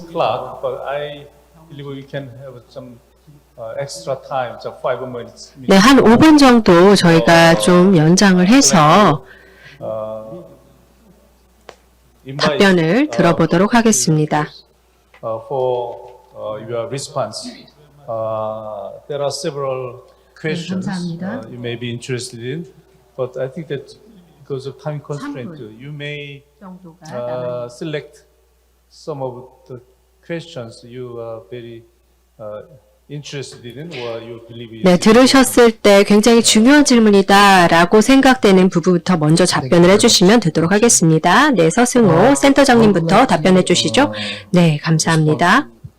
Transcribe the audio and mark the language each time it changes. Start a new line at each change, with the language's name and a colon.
English: Clock, but I believe we can have some extra time, so 5 minutes.
Korean: 네, 한 5분 정도 저희가 좀 연장을 해서 답변을 들어보도록 하겠습니다.
English: For your response. There are several questions you may be interested in, but I think that because of time constraint, you may select some of the questions you are very interested in or you believe.
Korean: 네, 들으셨을 때 굉장히 중요한 질문이다라고 생각되는 부분부터 먼저 답변을 해주시면 되도록 하겠습니다. 네, 서승호 센터장님부터 답변해 주시죠. 네, 감사합니다.